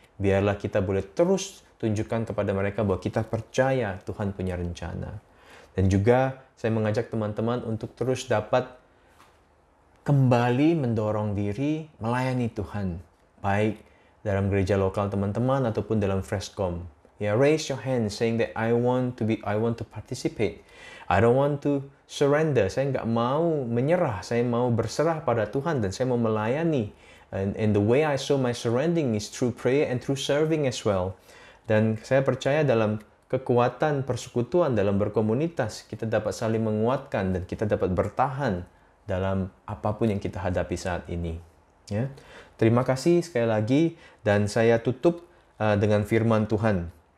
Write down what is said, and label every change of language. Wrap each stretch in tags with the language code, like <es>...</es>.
<id>Biarlah kita boleh terus tunjukkan kepada mereka bahwa kita percaya Tuhan punya rencana. Dan juga saya mengajak teman-teman untuk terus dapat kembali mendorong diri melayani Tuhan, baik dalam gereja lokal teman-teman ataupun dalam Freshcom.</id> <en>Ya, raise your hand saying that I want to participate. I don't want to surrender.</en> <id>Saya nggak mau menyerah. Saya mau berserah pada Tuhan dan saya mau melayani.</id> <en>And the way I show my surrendering is through prayer and through serving as well.</en> <id>Dan saya percaya dalam kekuatan persekutuan, dalam berkomunitas, kita dapat saling menguatkan dan kita dapat bertahan dalam apapun yang kita hadapi saat ini. Ya. Terima kasih sekali lagi dan saya tutup dengan firman Tuhan.</id>